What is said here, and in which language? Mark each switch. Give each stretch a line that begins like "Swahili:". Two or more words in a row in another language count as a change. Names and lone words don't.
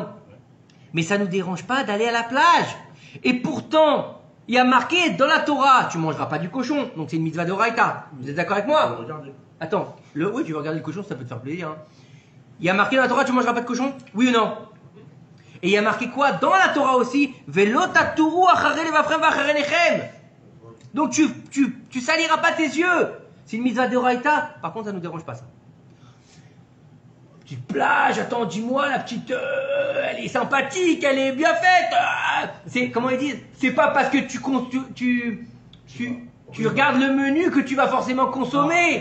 French: Mais ça nous dérange pas d'aller à la plage. Et pourtant, il y a marqué dans la Torah, tu mangeras pas du cochon. Donc c'est une mitzvah de Raïta. Vous êtes d'accord avec moi? Attends, oui, tu veux regarder le cochon, ça peut te faire plaisir. Hein. Il y a marqué dans la Torah, tu mangeras pas de cochon? Oui ou non? Et il y a marqué quoi dans la Torah aussi?
Hebrew: ולא תתורו אחרי לבבכם ואחרי עיניכם.
French: Donc tu saliras pas tes yeux. C'est une mitzvah de Raïta. Par contre, ça nous dérange pas ça. Petite plage, attends, dis-moi, la petite, elle est sympathique, elle est bien faite. C'est comment ils disent? C'est pas parce que tu regardes le menu que tu vas forcément consommer.